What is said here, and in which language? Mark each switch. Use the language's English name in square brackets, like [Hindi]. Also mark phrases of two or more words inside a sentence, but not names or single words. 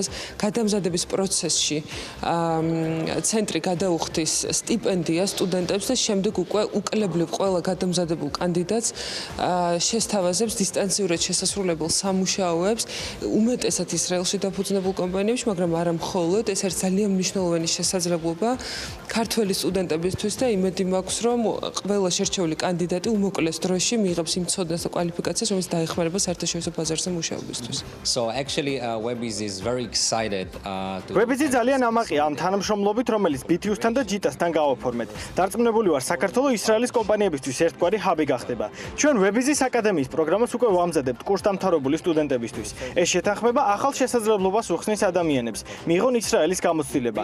[Georgian] გადამზადების პროცესში ცენტრი გადაუხდის სტიპენდიას სტუდენტებს და შემდეგ უკვე უკლებლივ ყველა გადამზადებულ კანდიდატს შესთავაზებს დისტანციურად შესასრულებლად დაუმტკიცებელ სამუშაოებს, უმეტესად ისრაელში დაფუძნებულ კომპანიებში, მაგრამ არა მხოლოდ, ეს არის ძალიან მნიშვნელოვანი შესაძლებლობა ქართველი სტუდენტებისთვის და იმედი მაქვს, რომ ყველა შერჩეული კანდიდატი უმოკლეს დროში მიიღებს იმ ცოდნას და კვალიფიკაციას, რომელიც დაეხმარება საერთაშორისო ბაზარზე მუშაობისთვის. [English] So actually Webiz is very excited to [Georgian] Webiz ძალიან ამაყია ამ თანამშრომლობით, რომელიც BTU-სთან და JITA-სთან გავაფორმეთ. დარწმუნებული ვარ, საქართველოს ისრაელის კომპანიებისთვის ერთგვარი ჰაბი გახდება. ჩვენ Webiz-ის აკადემიის პროგრამას უკვე ვამზადებთ კურსდამთავრებული სტუდენტებისთვის. ეს შეთანხმება ახალ შესაძლებლობას უხსნის ადამიანებს, მიიღონ ისრაელის გამოცდილება.